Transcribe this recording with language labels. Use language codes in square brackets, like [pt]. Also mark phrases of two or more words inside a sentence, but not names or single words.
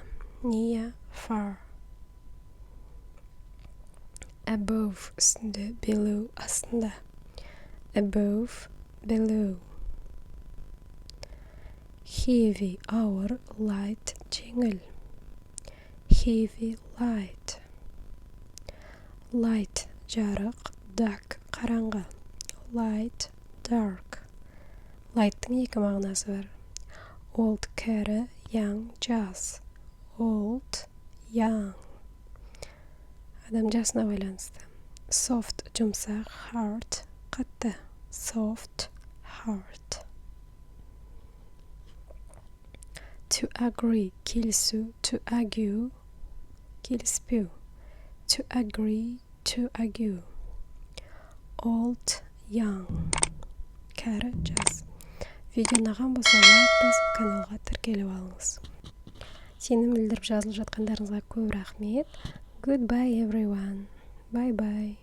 [en] Near, far. Above, үстінде, below, астында. Above, below. Heavy, ауыр, light, жеңіл. Heavy, light. Light, [kk] жарық, dark, қараңғы. [en] Light, dark. [kk] Light'тың екі мағынасы бар. Old, кәрі, young, жас. [en] Old, young. [kk] Адам жасына байланысты. Soft, жұмсақ, hard, қатты. [en] Soft, hard. To agree, келісу, to argue, келіспеу. To agree, to argue. Old, young. [kk] Кәрі, жас. Видео ұнаған болса, лайк басып, каналға тіркеліп алыңыз. Сенім білдіріп жазылып жатқандарыңызға көп рахмет. [en] Goodbye everyone. Bye bye.